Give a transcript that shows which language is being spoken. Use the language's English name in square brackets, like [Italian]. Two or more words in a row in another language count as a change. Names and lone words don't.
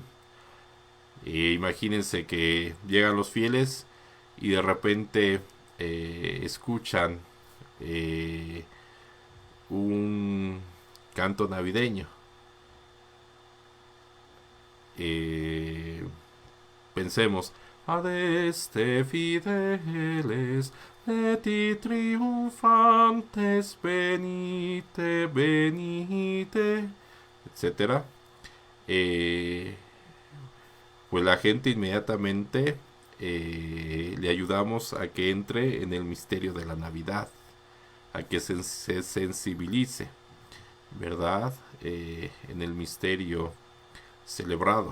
[Spanish] Imagínense que llegan los fieles y de repente escuchan un canto navideño. Pensemos, [Latin] adeste fideles, et triunfantes, venite, venite, [Spanish] etcétera. Pues la gente inmediatamente le ayudamos a que entre en el misterio de la Navidad, a que se sensibilice, ¿verdad? En el misterio celebrado.